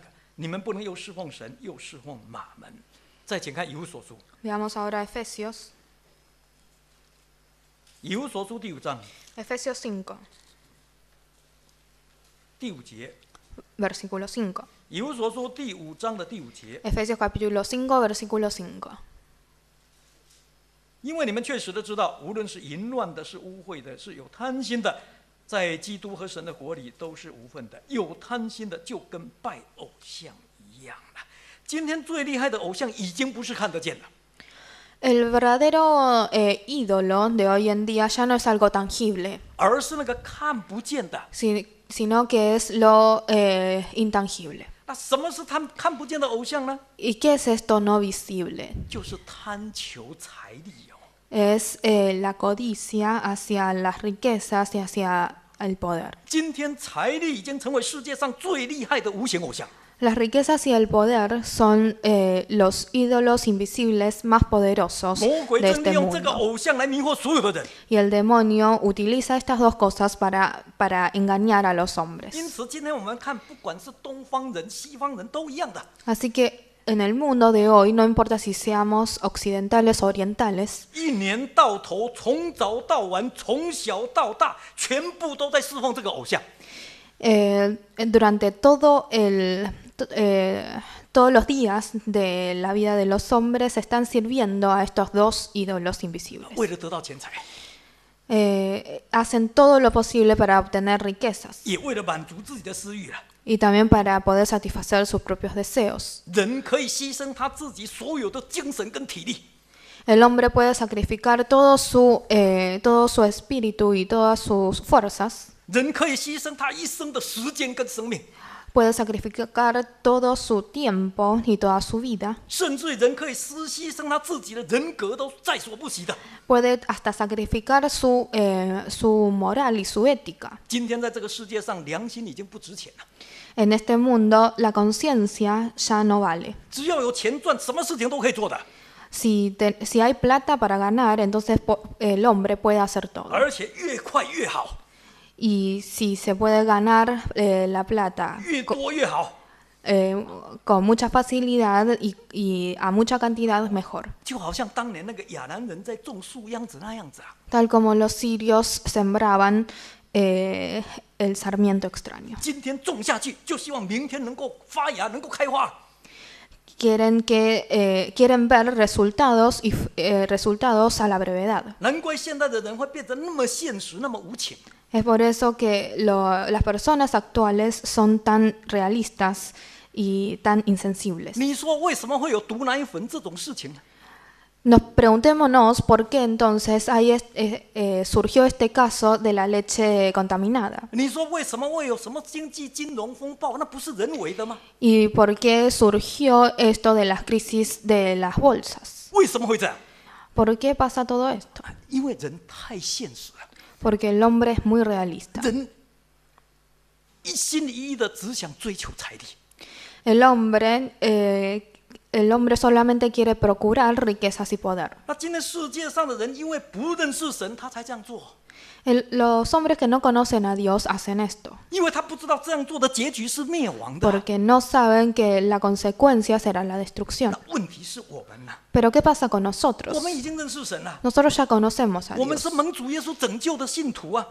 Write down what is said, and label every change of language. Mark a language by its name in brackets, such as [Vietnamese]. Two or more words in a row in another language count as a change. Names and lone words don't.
[Chinese] 你们不能又侍奉神，又侍奉马门。再请看以弗所书， [Spanish] Veamos ahora Efesios. [Chinese] 以弗所书第5章 [Spanish] Efesios 5, [Chinese] 第5节。 [Spanish] versículo 5. [Chinese] 以弗所书第5章的第5节， [Spanish] Efesios capítulo 5, versículo 5. [Chinese] 因为你们确实的知道，无论是淫乱的，是污秽的，是有贪心的，在基督和神的国里都是无份的。有贪心的，就跟拜偶像一样了。今天最厉害的偶像，已经不是看得见了。 [Spanish] El verdadero ídolo de hoy en día ya no es algo tangible, [Chinese] 而是那个看不见的， [Spanish] sino que es lo intangible. [Chinese] 那什么是他们看不见的偶像呢？ [Spanish] ¿Y qué es esto no visible? [Chinese] 就是贪求财力哦。 [Spanish] Es la codicia hacia las riquezas y hacia el poder. [Chinese] 今天财力已经成为世界上最厉害的无形偶像。 [Spanish] Las riquezas y el poder son los ídolos invisibles más poderosos [Chinese] 魔鬼 [Spanish] de [Chinese] 正利 [Spanish] este [Chinese] 用这个 [Spanish] mundo. [Chinese] 偶像来迷惑所有的人。 [Spanish] Y el demonio utiliza estas dos cosas para engañar a los hombres. [Chinese] 因此，今天我们看，不管是东方人、西方人都一样的。 [Spanish] Así que en el mundo de hoy, no importa si seamos occidentales o orientales, [Chinese] 一年到头，从早到晚，从小到大，全部都在侍奉这个偶像。 [Spanish] durante todos los días de la vida de los hombres están sirviendo a estos dos ídolos invisibles. [Chinese] 为了得到钱财， [Spanish] Hacen todo lo posible para obtener riquezas [Chinese] 也为了满足自己的私欲了。 [Spanish] y también para poder satisfacer sus propios deseos. [Chinese] 人可以牺牲他自己所有的精神跟体力， [Spanish] El hombre puede sacrificar todo su espíritu y todas sus fuerzas. [Chinese] 人可以牺牲他一生的时间跟生命， [Spanish] Puede sacrificar todo su tiempo y toda su vida. [Chinese] 甚至人可以牺牲他自己的人格，都在所不惜的。 [Spanish] Puede hasta sacrificar su moral y su ética. [Chinese] 今天在这个世界上，良心已经不值钱了。 [Spanish] En este mundo, la conciencia ya no vale. [Chinese] 只要有钱赚，什么事情都可以做的， [Spanish] Si hay plata para ganar, entonces el hombre puede hacer todo. [Chinese] 而且越快越好， [Spanish] Y si se puede ganar la plata [Chinese] 越多越好。 [Spanish] con mucha facilidad y a mucha cantidad, mejor. [Chinese] 就好像当年那个亚兰人在种树秧子那样子啊， [Spanish] Tal como los sirios sembraban el sarmiento extraño. [Chinese] 今天种下去，就希望明天能够发芽，能够开花。 [Spanish] Quieren ver resultados resultados a la brevedad. [Chinese] 难怪现在的人会变得那么现实，那么无情。 [Spanish] Es por eso que las personas actuales son tan realistas y tan insensibles. [Chinese] 你说为什么会有毒奶粉这种事情呢？ [Spanish] Preguntémonos por qué entonces surgió este caso de la leche contaminada [Chinese] 你说为什么会有什么经济金融风暴？那不是人为的吗？ [Spanish] y por qué surgió esto de las crisis de las bolsas. [Chinese] 为什么会这样？ [Spanish] ¿Por qué pasa todo esto? [Chinese] 因为人太现实了， [Spanish] Porque el hombre es muy realista. [Chinese] 人一心一意的只想追求财力。 [Spanish] El hombre solamente quiere procurar riquezas y poder. [Chinese] 那今天世界上的人，因为不认识神，他才这样做。 [Spanish] Los hombres que no conocen a Dios hacen esto, [Chinese] 因为他不知道这样做的结局是灭亡的。 [Spanish] porque no saben que la consecuencia será la destrucción. [Chinese] 那问题是我们呢？ [Spanish] Pero ¿qué pasa con nosotros? [Chinese] 我们已经认识神了， [Spanish] Nosotros ya conocemos a [Chinese] 我们 [Spanish] Dios [Chinese] 是蒙主耶稣拯救的信徒啊。